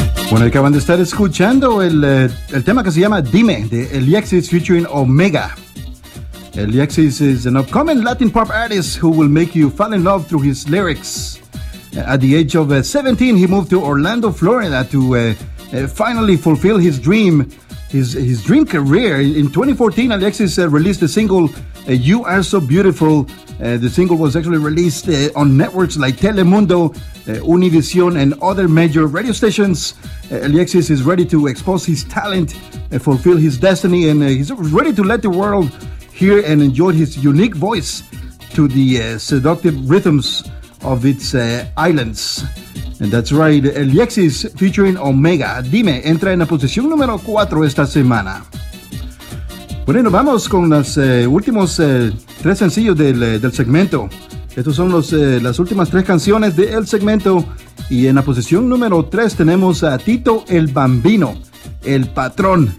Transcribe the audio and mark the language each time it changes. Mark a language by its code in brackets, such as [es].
[es] Bueno, acaban de estar escuchando el tema que se llama Dime, de Alexis featuring Omega. [en] Alexis is an upcoming Latin pop artist who will make you fall in love through his lyrics. At the age of 17, he moved to Orlando, Florida to finally fulfill his dream, his dream career. In 2014, Alexis released the single You Are So Beautiful. The single was actually released on networks like Telemundo, Univision, and other major radio stations. Alexis is ready to expose his talent, fulfill his destiny, and he's ready to let the world hear and enjoy his unique voice to the seductive rhythms of its islands. And that's right, Alexis featuring Omega. [es] Dime, entra en la posición número 4 esta semana. Bueno, nos vamos con los últimos tres sencillos del segmento. Estas son las últimas tres canciones del segmento. Y en la posición número 3 tenemos a Tito el Bambino, el patrón.